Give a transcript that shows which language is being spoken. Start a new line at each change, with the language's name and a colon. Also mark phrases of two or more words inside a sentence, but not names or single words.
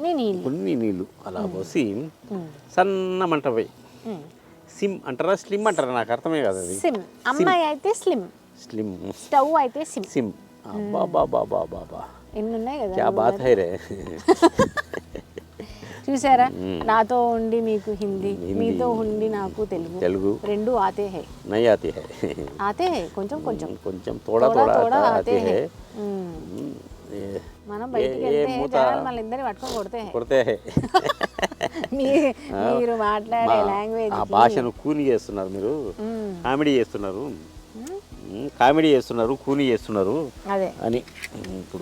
Telugu: నీళ్ళు అలా పోసి సన్న మంట పోయి సిమ్ అంటారా స్లిమ్ అంటారా నాకు అర్థమే కాదు అది. సిమ్, అమ్మాయి అయితే స్లిమ్, స్లిమ్, స్టవ్ అయితే సిమ్. సిమ్. అబ్బా బాబా బాబా ఎన్ని ఉన్నాయి కదా.
Hindi: क्या बात है रे.
Telugu: చూసారా, నాతో ఉండి మీకు హిందీ, మీతో ఉండి నాకు తెలుగు రెండు
Hindi: आते है. नै आते है. आते है,
Telugu: కొంచెం కొంచెం
Hindi: కొంచెం थोड़ा थोड़ा आते है.
Telugu: మనం బయటికి వెళ్తే జనాలు మళ్ళీ ఇద్దరిని పట్టుకొని కొడితే హై. మీరు మాట్లాడే లాంగ్వేజ్ ఆ భాషను కూని చేస్తున్నారు మీరు, కామెడీ చేస్తున్నారు, కామెడీ చేస్తున్నారు, కూని చేస్తున్నారు అదే అని. ఇప్పుడు